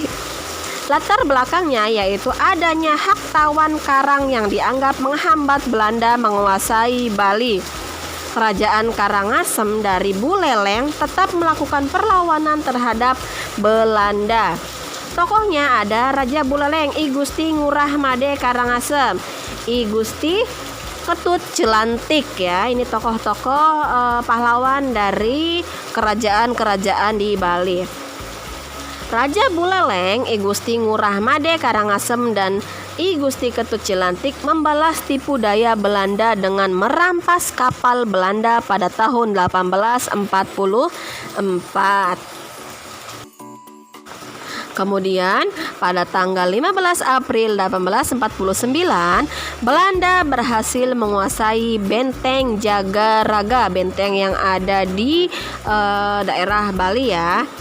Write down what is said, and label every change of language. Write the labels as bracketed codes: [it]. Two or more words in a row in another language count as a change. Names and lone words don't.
[id] Latar belakangnya yaitu adanya hak tawan karang yang dianggap menghambat Belanda menguasai Bali. Kerajaan Karangasem dari Buleleng tetap melakukan perlawanan terhadap Belanda. Tokohnya ada Raja Buleleng I Gusti Ngurah Made Karangasem, I Gusti Ketut Jelantik ya. Ini tokoh-tokoh pahlawan dari kerajaan-kerajaan di Bali. Raja Buleleng, I Gusti Ngurah Made Karangasem dan I Gusti Ketut Jelantik membalas tipu daya Belanda dengan merampas kapal Belanda pada tahun 1844. Kemudian pada tanggal 15 April 1849, Belanda berhasil menguasai benteng Jagaraga, benteng yang ada di daerah Bali ya.